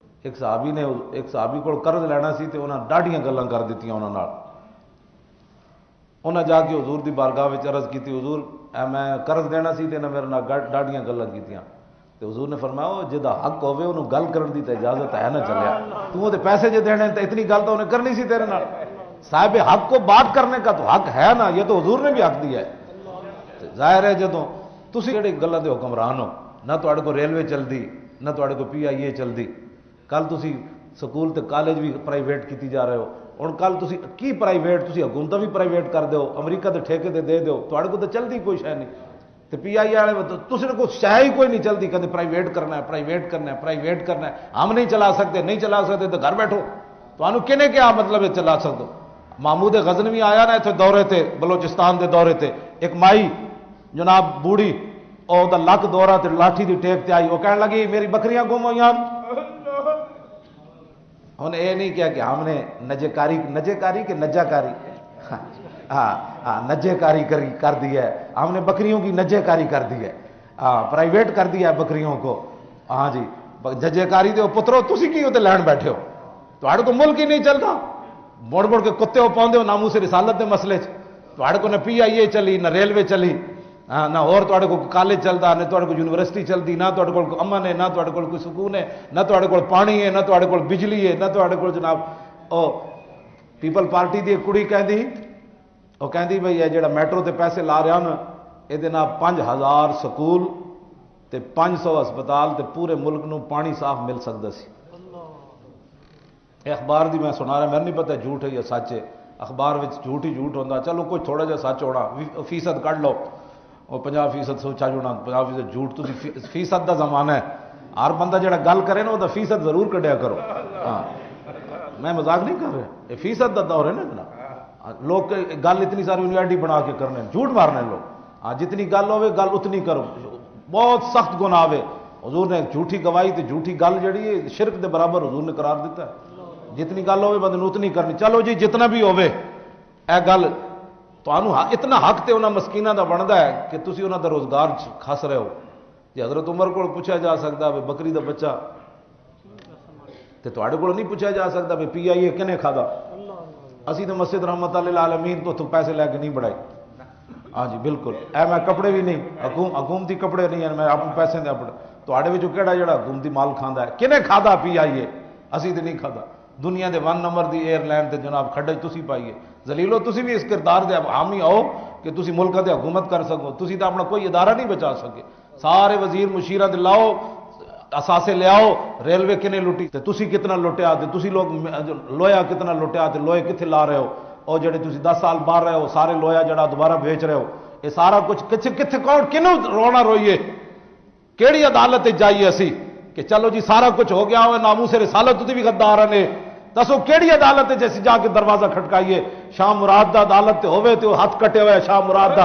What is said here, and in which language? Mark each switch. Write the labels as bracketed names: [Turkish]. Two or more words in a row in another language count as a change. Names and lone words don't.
[Punjabi] ایک صحابی کو قرض لینا سی تے انہاں ڈاڈیاں گلاں کر دتیاں انہاں نال. انہاں جا کے حضور دی بارگاہ وچ عرض کیتی حضور میں قرض دینا سی تے انہاں میرے نال ڈاڈیاں گلاں کیتیاں. تے حضور نے فرمایا جدا حق ہوے انہوں گل کرن دی تے اجازت ہے نہ چلیا. تو تے پیسے جے دینے تے اتنی گل تو انہیں کرنی سی تیرے نال. [Urdu] صاحب حق کو بات کرنے کا تو حق ہے نا, یہ تو حضور نے بھی حق دیا ہے. [Punjabi] ظاہر ہے جدوں تسی جڑی گلاں دے حکمران ہو, نہ تواڈے کو ریلوے چلدی نہ تواڈے کو PIA چلدی. کل تسی سکول تے کالج بھی پرائیویٹ کیتی جا رہے ہو. ہن کل تسی کی پرائیویٹ تسی حکومتاں بھی پرائیویٹ کر دیو, امریکہ دے ٹھیکے تے دے دیو, تواڈے کو تے چلدی کوئی شے نہیں. تے PIA والے تسی کو شے ہی کوئی نہیں چلدی, کہندے پرائیویٹ کرنا ہے پرائیویٹ کرنا ہے پرائیویٹ کرنا ہے. [Urdu] ہم نہیں چلا سکتے تو گھر بیٹھو. [Punjabi] تانوں کنے کیا مطلب ہے چلا سکدو. محمود غزنوی آیا نا اتنے دورے تے بلوچستان دے دورے تے, ایک مائی جناب بوڑھی او دا لک دورہ تے لاٹھی دی ٹیک تے آئی, [Urdu] وہ کہنے لگی میری بکریاں گم ہوئی. ہن اے نہیں کیا کہ ہم نے نجے کاری کہ نجا کاری, ہاں نجے کاری کر دی ہے, ہم نے بکریوں کی نجے کاری کر دی ہے, پرائیویٹ کر دیا ہے بکریوں کو. [Punjabi] ہاں جی ججے کاری دے پترو تسی کی ہوتے لین بیٹھے ہو, تواڈے کو ملک ہی نہیں چلتا. مڑ کے کتے ہو پاؤندے ہو ناموس رسالت دے مسئلے چ. تواڈے کو نہ PIA چلی نہ ریلوے چلی, نہ اور تواڈے کو کالج چلدا, نہ تواڈے کو یونیورسٹی چلدی, نہ تواڈے کو امن ہے, نہ تواڈے کو کوئی سکون ہے, نہ تواڈے کو پانی ہے, نہ تواڈے کو بجلی ہے, نہ تواڈے کو جناب او پیپل پارٹی دی ایک کڑی کہندی, وہ کہندی بھئی یہ جڑا میٹرو تے پیسے لا رہا نا یہ 5000 سکول تے 500 ہسپتال تے پورے ملک نو پانی صاف مل سکتا سی. اخبار دی میں سنا رہا, میرے نہیں پتہ جھوٹ ہے یا سچ ہے. اخبار وچ جھوٹ ہی جھوٹ ہوتا, چلو کوئی تھوڑا جہا سچ ہونا, فیصد کٹ لو, وہ 50% سوچا ہونا 50% جھوٹ. تسی فیصد دا زمانہ ہے, ہر بندہ جڑا گل کرے نا وہ فیصد ضرور کڈیا کرو. ہاں میں مذاق نہیں کر رہا, یہ فیصد دا دور ہے نا جناب. لوگ گل اتنی ساری یونیورسٹی بنا کے کرنے, جھوٹ مارنے لوگ. ہاں جتنی گل ہوے گل اتنی کرو, بہت سخت گناہ ہے. حضور نے جھوٹی گواہی تے جھوٹی گل جڑی ہے شرک دے برابر حضور نے قرار دیتا ہے. جتنی گل ہوے بندے اتنی کرنی. چلو جی جتنا بھی ہوے اے گل تانوں اتنا حق تے انہاں مسکیناں دا بندا ہے کہ تسی انہاں دا روزگار کھس رہے ہو. جی حضرت عمر کو پوچھا جا سکتا ہے بکری دا بچہ, تے تواڈے کول نہیں پوچھا جا سکتا بھی PIA کنے کھادا. اسی تو مسجد رحمت اللہ العالمین تو پیسے لے کے نہیں بڑھائی. ہاں جی بالکل, اے میں کپڑے بھی نہیں حکومتی کپڑے نہیں ہیں, میں اپنے پیسے دے اپنے. تواڈے وچوں کیڑا جڑا حکومتی مال کھاندا ہے, کنے کھادا PIA؟ اسی تے نہیں کھادا. دنیا دے 1 نمبر دی ایئر لائن تے جناب کھڈے تسی پائیے. ذلیلو تسی بھی اس کردار دے حامی آؤ کہ تسی ملک تے حکومت کر سکو. تسی تو اپنا کوئی ادارہ نہیں بچا سکے. سارے وزیر مشیرہ دے لاؤ, اثاثے لے آؤ, ریلوے کنے لٹی تے تسی کتنا لٹیا, تے تسی لوگ لویا کتنا لٹیا, تے لوہے کتنے لا رہے ہو, اور جڑے تسی 10 سال باہر رہے ہو سارے لویا جڑا دوبارہ بیچ رہے ہو. یہ سارا کچھ کتنے کون کنوں رونا روئیے, کیڑی عدالت جائیے اسی کہ چلو جی سارا کچھ ہو گیا ہوئے, ناموس رسالت بھی غدار نے. دسو کیڑی عدالت جیسی جا کے دروازہ کھٹکائیے. شاہ مراد دا عدالت ہوئے تو ہاتھ کٹے ہوئے شاہ مراد دا.